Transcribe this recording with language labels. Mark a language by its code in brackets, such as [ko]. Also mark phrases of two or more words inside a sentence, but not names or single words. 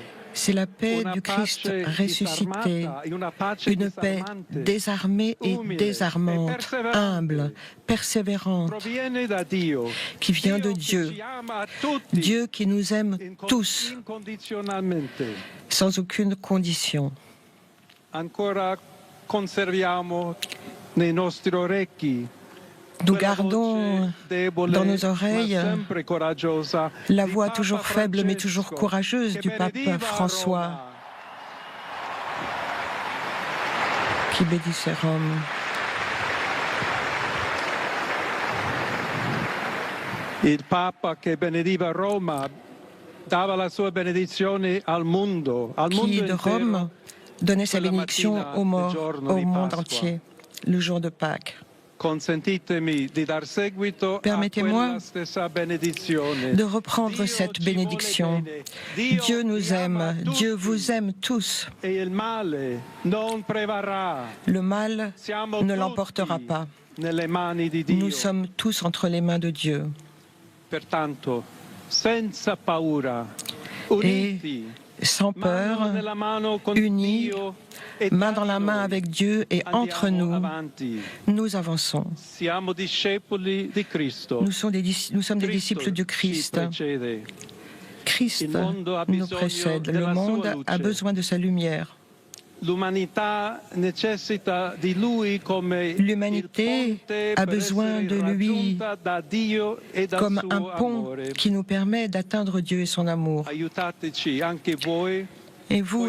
[fr] C'est la paix [it] Una [fr] du Christ [it] pace [fr] ressuscité, [it] disarmata, una pace [fr] une paix [it] disarmante, [fr] désarmée et [it] umile [fr] désarmante, [it] e persévérante, [fr] humble, persévérante, [it] proviene da Dio, [fr] qui vient de [it] che [fr] Dieu, [it] ci ama a tutti, [fr] Dieu qui nous aime tous, [it] incondizionalmente. [fr] sans aucune condition. [it] Ancora conserviamo nei nostri orecchi [fr] Nous [it] quella [fr] gardons [it] voce debole, [fr] dans nos oreilles [it] ma sempre coraggiosa, [fr] la [it] di [fr] voix [it] Papa [fr] toujours faible mais toujours [it] Francesco, [fr] courageuse [it] che [fr] du pape [it] benediva [fr] François [it] Roma. [fr] qui bénissait Rome. [it] Il Papa che benediva Roma dava la sua benedizione al mondo [fr] Qui de [it] intero. [fr] Rome donnait sa [it] quella [fr] bénédiction [it] mattina [fr] aux [it] del [fr] morts, [it] giorno [fr] au [it] di [fr] monde [it] Pasqua. [fr] entier, le jour de Pâques. [it] Consentitemi di dar seguito a [fr] Permettez-moi [it] quella stessa benedizione. [fr] De reprendre [it] Dio [fr] cette [it] ci vuole [fr] bénédiction. [it] bene. Dio [fr] Dieu nous [it] vi ama [fr] aime, [it] tutti, [fr] Dieu vous aime tous. [it] e il male non prevarrà. [fr] Le mal [it] Siamo [fr] ne [it] tutti [fr] l'emportera pas. [it] nelle mani di Dio. [fr] Nous sommes tous entre les mains de Dieu. [it] Pertanto, senza paura, uniti, [fr] Sans [it] mano [fr] peur, [it] nella mano con [fr] unis, [it] Dio e [fr] main [it] tra [fr] dans la main [it] noi, [fr] avec Dieu et entre [it] andiamo [fr] nous, [it] avanti. [fr] nous avançons. [it] Siamo discepoli di Cristo. [fr] Nous sommes des disciples du Christ. [it] ci precede. [fr] Christ [it] Il mondo ha [fr] nous [it] bisogno [fr] précède. Le [it] della [fr] monde [it] sua luce. [fr] a besoin de sa lumière. [it] L'umanità necessita di lui come [fr] L'humanité [it] il ponte [fr] a [it] per [fr] besoin [it] essere [fr] de lui [it] raggiunta da Dio e dal [fr] comme [it] suo [fr] un pont [it] amore. [fr] qui nous permet d'atteindre Dieu et son amour. [it] Aiutateci anche voi, [fr] Et vous,